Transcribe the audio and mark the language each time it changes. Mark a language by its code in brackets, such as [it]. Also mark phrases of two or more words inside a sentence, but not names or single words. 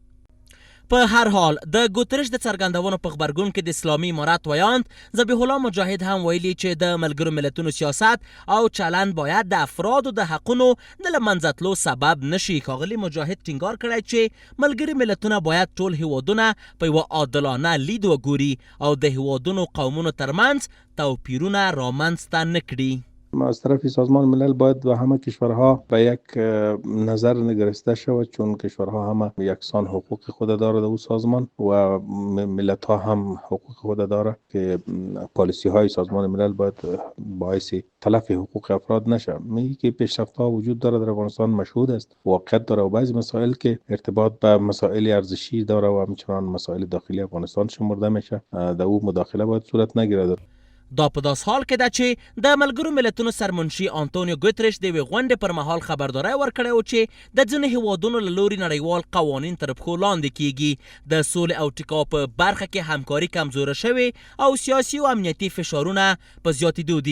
[ps] په هر حال د ګوتریش د څرګندونو په غبرګون کې د اسلامي امارت ویاند ذبیح الله مجاهد هم ویلي چې د ملګرو ملتونو سیاست او چلند باید د افرادو د حقونو د له منځه تلو سبب نشي. ښاغلي مجاهد ټینګار کړی چې ملګري ملتونه باید ټول هیوادونه په یوه عادلانه لید وګوري او د هیوادونو قومونو ترمنځ توپیرونه رامنځته نه کړي. [fa] از طرف سازمان ملل باید به همه کشورها به یک نظر نگرسته شود، چون کشورها همه یکسان حقوق خود دارد او سازمان و ملت ها هم حقوق خود دارد که پالیسی های سازمان ملل باید باعث تلف حقوق افراد نشه. میگه که پیشرفت ها وجود دارد در افغانستان، مشهود است، واقعیت داره و بعضی مسائل که ارتباط به مسائل ارزشی داره و همچنان مسائل داخلی افغانستان شمرده میشه، در او مداخله باید صورت نگیرد. [ps] دا په داس حال کې ده چې د ملګرو ملتونو سرمنشي انتونیو ګوتریش د یوې غونډې پر مهال خبرداری ورکړی و چې د ځینو هیوادونو له لوري نړیوال قوانین تر پښو لاندې کیږي. د سولې او ټیکاو په برخه کې همکاري کمزوره شوې او سیاسي او امنیتي فشارونه په زیاتېدو دي.